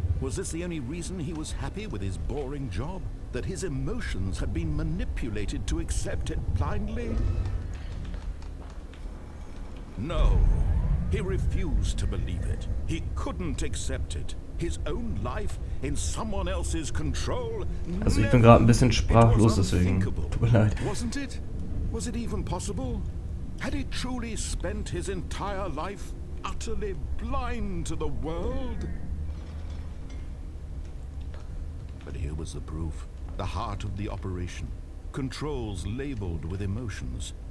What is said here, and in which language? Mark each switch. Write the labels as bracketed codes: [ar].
[en] Was this the only reason he was happy with his boring job? That his emotions had been manipulated to accept it blindly? No. He refused to believe it. He couldn't accept it. His own life in someone else's control. [de] Also ich bin gerade ein bisschen sprachlos, deswegen tut mir leid. [en] Wasn't it? Was it even possible? Had he truly spent his entire life utterly blind to the world? But here was the proof. The heart of the operation. Controls labeled with emotions.